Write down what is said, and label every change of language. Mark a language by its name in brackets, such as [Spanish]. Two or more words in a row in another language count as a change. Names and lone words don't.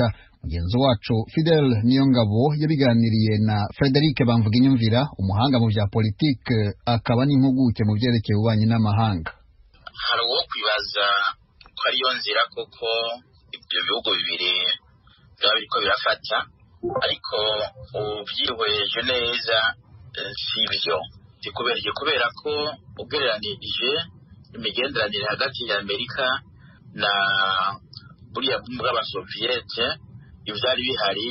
[Rundi] Mugenzi wacu Fidel Niyongabo yabiganiriye na Frederic Bamvuginyumvira, umuhanga mu bya politike akaba n'impuguke mu byerekeye ububanyi n'amahanga. Hari uwo kwibaza ko ariyo nzira koko ibyo bihugu bibiri byaba biriko birafata, ariko ubyihweje neza si byo. Kubera ko ugereranije imigenderanire hagati ya Amerika na buriya bw'Abasoviyete ivyari bihari